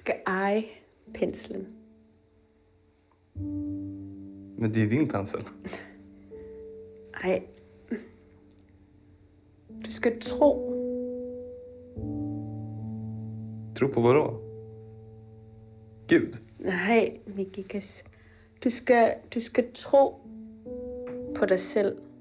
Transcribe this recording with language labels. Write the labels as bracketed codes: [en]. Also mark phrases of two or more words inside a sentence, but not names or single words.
[sv] eje penslen. Men det är din pensel. [da] Nej. Du skal tro. [sv] Tro på vad då? Gud? [da] Nej, Mikikas. Du skal tro på dig selv.